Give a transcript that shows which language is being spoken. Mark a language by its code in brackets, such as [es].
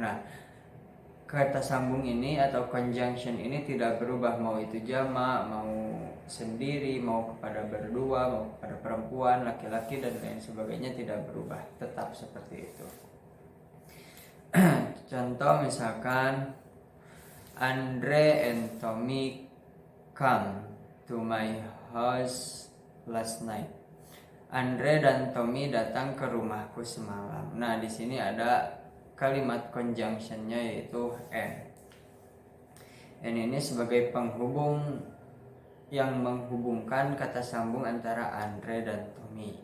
[id] Nah, kata sambung ini atau conjunction ini tidak berubah, mau itu jamak, mau sendiri, mau kepada berdua, mau kepada perempuan, laki-laki, dan lain sebagainya, tidak berubah, tetap seperti itu. Contoh misalkan, [en] Andre and Tommy come to my house last night. [id] Andre dan Tommy datang ke rumahku semalam. Nah, di sini ada kalimat conjunctionnya yaitu and. And ini sebagai penghubung yang menghubungkan kata sambung antara Andre dan Tommy.